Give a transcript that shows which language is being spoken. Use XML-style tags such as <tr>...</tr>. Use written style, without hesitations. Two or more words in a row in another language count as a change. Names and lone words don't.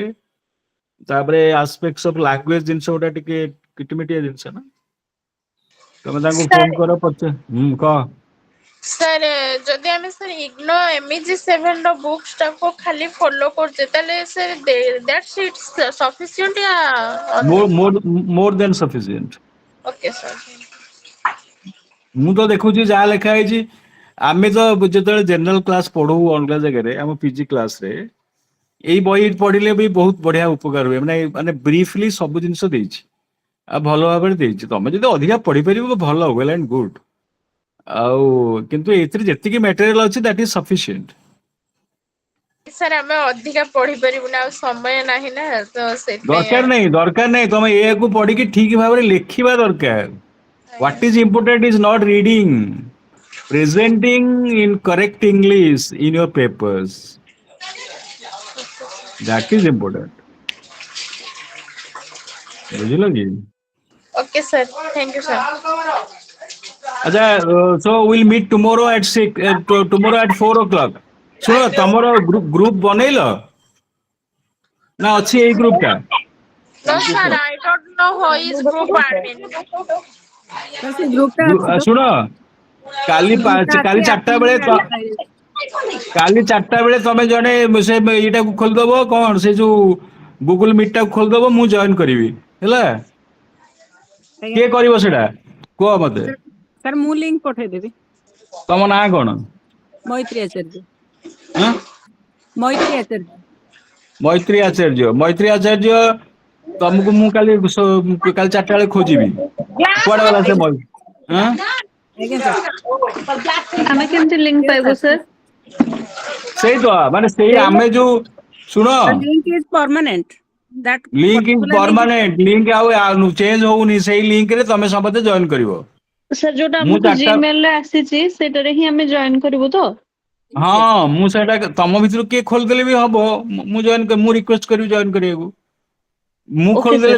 <or>ତାପରେ</or> <en>aspects of language</en> <or>ଜିନିଷ ଗୁଟା ଟିକେ କିଟିମିଟିଆ ଜିନିଷ ନା। ତମେ ତାଙ୍କୁ ଫୋନ ସାର୍ କର, କହ। ସାର୍ ଯଦି ଆମେ ସାର୍ ଇଗ୍ନୋ MEG-7 ର ବୁକ୍ସ ଟାକୁ ଖାଲି ଫଲୋ କରୁଛେ, ତାହେଲେ ସାର୍</or> <en>that's it's sufficient ya More, more than sufficient. okay sir.</en> <or>ମୁଁ ତ ଦେଖୁଛି ଯାହା ଲେଖା ହେଇଛି। ଆମେ ତ ଯେତେବେଳେ ଜେନେରାଲ କ୍ଲାସ ପଢୁ ଅଲଗା ଜାଗାରେ, ଆମ ପିଜି କ୍ଲାସ ରେ ଏଇ ବହି ପଢିଲେ ବି ବହୁତ ବଢିଆ ଉପକାର ହୁଏ। ମାନେ ବ୍ରିଫଲି ସବୁ ଜିନିଷ ଦେଇଛି। ଆଉ ଭଲ ଭାବରେ ଦେଇଛି। ତମେ ଯଦି ଅଧିକା ପଢିପାରିବ ଭଲ,</or> <en>well and good.</en> <or>ଆଉ କିନ୍ତୁ ଏଥିରେ ଯେତିକି ମେଟେରିଆଲ ଅଛି</or> <en>that is sufficient.</en> <or>ସାର୍ ଆମେ ଅଧିକା ପଢି ପାରିବୁନି, ଆଉ ସମୟ ନାହିଁ ନା। ତ ଦରକାର ସେଥିପାଇଁ ନାହିଁ, ଦରକାର ନାହିଁ। ତମେ ଏହାକୁ ପଢିକି ଠିକ ଭାବରେ ଲେଖିବା ଦରକାର। ଆଜ୍ଞା</or> <en>What is important is not reading, presenting in correct English in your papers. That is important.</en> <or>ବୁଝିଲ କି?</or> <en>okay sir, thank you sir.</en> <or>ଆଚ୍ଛା,</or> <en>so we'll meet tomorrow at 6, tomorrow at 4 o'clock.</en> <or>ଶୁଣ, ତମର ଗ୍ରୁପ ବନେଇଲ ନା ଅଛି ଏଇ ଗ୍ରୁପ ଟା?</or> <en>No sir, I don't know who is group admin.</en> <or>ସାର୍ ସେ ଗ୍ରୁପଟା ଅଛି ତ, ଶୁଣ, କାଲି ସେ ଗ୍ରୁପଟା କାଲି ଅଛି, 4ଟା ବେଳେ ଆପଣଙ୍କର ଆଡ୍ କରାଯାଇଛି। କାଲି 4ଟା ବେଳେ ତମେ ଜଣେ ସେ ଏଇଟାକୁ ଖୋଲିଦବ, କଣ ସେ ଯୋଉ ଗୁଗୁଲ ମିଟ ଟାକୁ ଖୋଲିଦବ, ମୁଁ ଜଏନ କରିବି ହେଲା। ଆଜ୍ଞା କିଏ କରିବ ସେଇଟା କୁହ ମତେ? ସାର୍, ସାର୍ ମୁଁ ଲିଙ୍କ ପଠେଇଦେବି। ତମ ନାଁ କଣ? ମୈତ୍ରୀ ଆଚାର୍ଯ୍ୟ। ଆଁ? ମୈତ୍ରୀ ଆଚାର୍ଯ୍ୟ। ମୈତ୍ରୀ ଆଚାର୍ଯ୍ୟ। ମୈତ୍ରୀ ଆଚାର୍ଯ୍ୟ, ତମକୁ ମୁଁ କାଲି 4ଟା ବେଳେ ଖୋଜିବି। କୁଆଡେ ଗଲା ସେ ଆଁ? ଆଜ୍ଞା ସାର୍। ଆମେ କେମିତି ଲିଙ୍କ ପାଇବୁ ସାର୍? ସେଇ ତ ମାନେ ସେଇ</or> <en>The</en> <or>ଆମେ ଯୋଉ ଶୁଣ,</or> <en>link is permanent. That link is particular link is</en> <or>ପରମାନେଣ୍ଟ। ଲିଙ୍କ ଆଉ ଚେଞ୍ଜ ହଉନି। ସେଇ ଲିଙ୍କରେ ତମେ ସମସ୍ତେ ଜଏନ କରିବ। ସାର୍ ଯୋଉଟା ମୁଁ ଆମକୁ 4ଟା ଜିମେଲ ରେ ଆସିଛି ସେଇଟାରେ ହିଁ ଆମେ ଜଏନ କରିବୁ ତ?</or> <en>yes, yes.</en> <or>ହଁ, ମୁଁ ସେଇଟା ତମ ଭିତରୁ କିଏ ଖୋଲିଦେଲେ ବି ହବ। ମୁଁ ରିକ୍ୱେଷ୍ଟ କରିବି ଜଏନ କରିବାକୁ। ମୁଁ ଓକେ ଖୋଲିଦେଲେ</or>